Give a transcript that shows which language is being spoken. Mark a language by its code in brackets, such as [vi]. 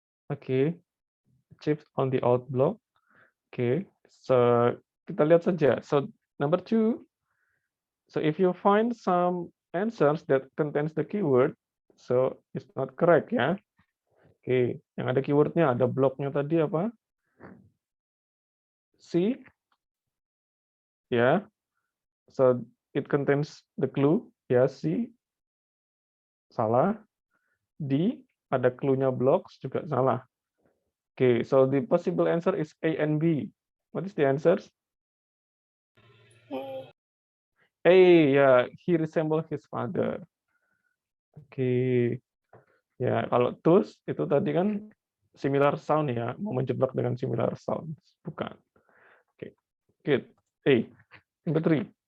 [en] Okay, chips on the out block. Okay, so [id] kita lihat saja. [en] So number 2. So if you find some answers that contains the keyword, so it's not correct ya. [id] Oke, yang ada keywordnya, ada bloknya tadi apa? [en] C, ya. So it contains the clue, ya C, salah. [id] D, ada clue-nya blocks juga salah. [en] Oke, so the possible answer is A and B. What is the answers? A. A, ya, he resembles his father. [id] Oke. Ya, kalau those itu tadi kan similar sound ya, mau menjebak dengan similar sound. Bukan. Oke. [en] Good. A. Number 3.